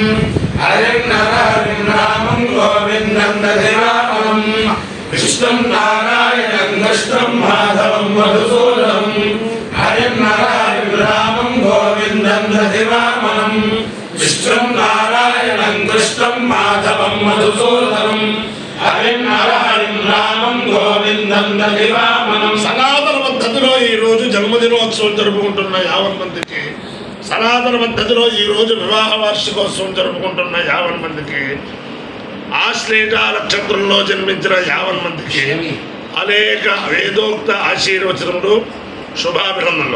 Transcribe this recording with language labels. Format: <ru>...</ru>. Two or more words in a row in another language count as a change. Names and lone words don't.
<sa>हरिं नरहरिं रामं गोविन्दं दधिरामं विष्णु नारायणं कृष्णं माधवं मधुसूदनं हरिं नरहरिं रामं गोविन्दं दधिरामं विष्णु नारायणं कृष्णं माधवं मधुसूदनं हरिं नरहरिं रामं गोविन्दं दधिरामं</sa> <te>సనాతన పద్ధతిలో ఈ రోజు జన్మదినోత్సవం జరుపుకుంటున్న 50 మందికి సనాతన పద్ధతిలో ఈ రోజు వివాహ వార్షికోత్సవం జరుపుకుంటున్న 50 మందికి ఆశ్లేష నక్షత్రంలో జన్మించిన 50 మందికి అనేక వేదోక్త ఆశీర్వచనములు శుభాభినందనలు.</te>